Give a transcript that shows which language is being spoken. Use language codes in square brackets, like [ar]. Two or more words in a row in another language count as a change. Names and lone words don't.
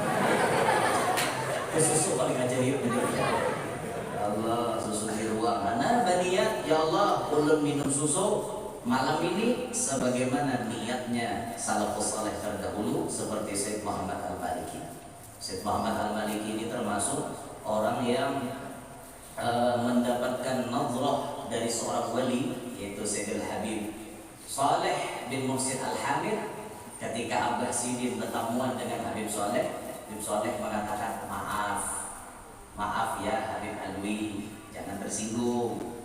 [bjn] Susu paling ajaib bener. [id] Allah, susu biruang. Mana berniat, ya Allah, ulun minum susu malam ini sebagaimana niatnya salafus saleh terdahulu seperti Sayyid Muhammad Al-Maliki. Sayyid Muhammad Al-Maliki ini termasuk orang yang mendapatkan nazrah dari seorang wali, yaitu Sayyidul Habib Saleh bin Mursid Al-Hamid. Ketika Abah Sidin bertemuan dengan Habib Saleh, Habib Saleh mengatakan, maaf ya Habib Alwi, jangan tersinggung.